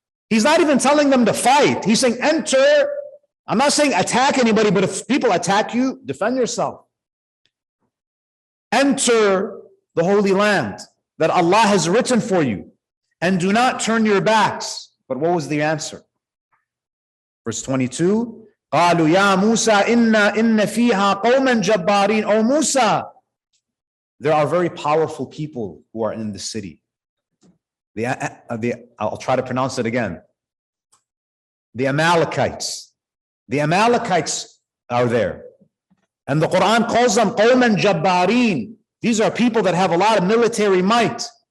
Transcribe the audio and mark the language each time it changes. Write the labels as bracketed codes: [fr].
[en] He's not even telling them to fight. He's saying enter. I'm not saying attack anybody, but if people attack you, defend yourself. Enter the Holy Land that Allah has written for you, and do not turn your backs. But what was the answer? Verse 22, [ar] قالوا يا موسى إن فيها قوما جبارين. [en] O Musa, there are very powerful people who are in the city. I'll try to pronounce it again. The Amalekites. The Amalekites are there. And the Quran calls them [ar] قوما جبارين. [en] These are people that have a lot of military might.